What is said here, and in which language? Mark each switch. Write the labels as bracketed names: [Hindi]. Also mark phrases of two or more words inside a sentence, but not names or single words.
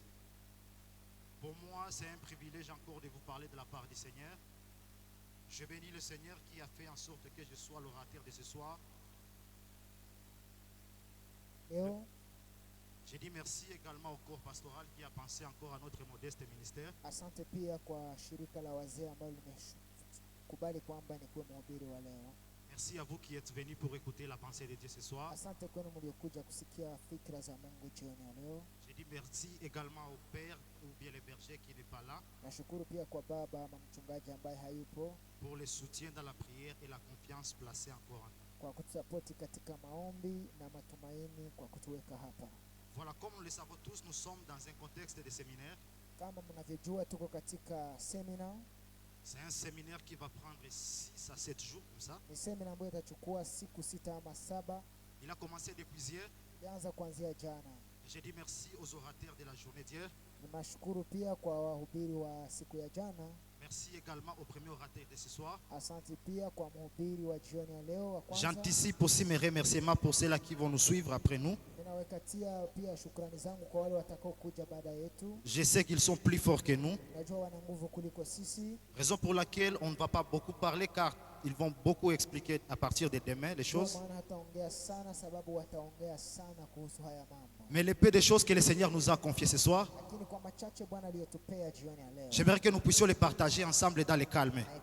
[French] Pour moi, c'est un privilège encore de vous parler de la part du Seigneur. Je bénis le Seigneur qui a fait en sorte que je sois l'orateur de ce soir. Je dis merci également au corps pastoral qui a pensé encore à notre modeste ministère. [Swahili] Asante pia kwa shirika la wazee ambalo limekubali kwamba nikuwe mhubiri wa leo. [French] Merci à vous qui êtes venus pour écouter la pensée de Dieu ce soir. [Swahili] Asante kwenu mliokuja kusikia fikra za Mungu jioni ya leo. [French] Je dis merci également au père ou bien le berger qui n'est pas là. [Swahili] Nashukuru pia kwa baba ama mchungaji ambaye hayupo [French] pour le soutien dans la prière et la confiance placée encore en nous. [Swahili] kwa kutusapoti katika maombi na matumaini kwa kutuweka hapa. [French] Voilà, comme nous le savons tous, nous sommes dans un contexte de séminaire. [Swahili] Kama mnavyojua tuko katika semina. [French] C'est un séminaire qui va prendre 6 à 7 jours comme ça. [Swahili] Ni semina ambayo itachukua siku 6 ama 7. [French] Il a commencé depuis hier. [Swahili] Ilianza kuanzia jana. [French] Je dis merci aux orateurs de la journée d'hier. [Swahili] Ninashukuru pia kwa wahubiri wa siku ya jana. [French] Merci également au premier orateur de ce soir. [Swahili] Asante pia kwa mhubiri wa jioni ya leo wa kwanza. [French] J'anticipe aussi mes remerciements pour ceux-là qui vont nous suivre après nous. [Swahili] Ninawekatia pia shukrani zangu kwa wale watakao kuja baada yetu. [French] Je sais qu'ils sont plus forts que nous. [Swahili] Najua wana nguvu kuliko sisi. [French] Raison pour laquelle on ne va pas beaucoup parler car ils vont beaucoup expliquer à partir de demain les choses. Mais les peu de choses que le Seigneur nous a confiées ce soir, j'aimerais que nous puissions les partager ensemble dans le calme.